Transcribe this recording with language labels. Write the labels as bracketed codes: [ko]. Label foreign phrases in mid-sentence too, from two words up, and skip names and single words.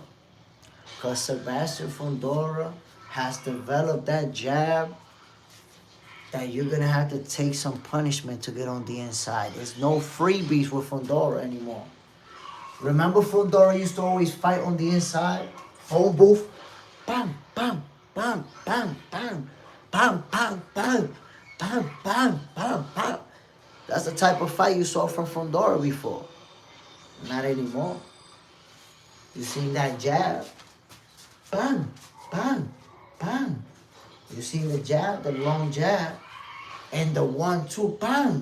[en] Because Sebastian Fondora has developed that jab that you're going to have to take some punishment to get on the inside. There's no freebies with Fondora anymore. Remember Fondora used to always fight on the inside? Phone booth. Bam, bam, bam, bam, bam. Bam, bam, bam. Bam, bam, bam, bam. That's the type of fight you saw from Fondora before. Not anymore. You seen that jab? Bam, bam, bam. You seen the jab, the long jab, and the 1-2, bam.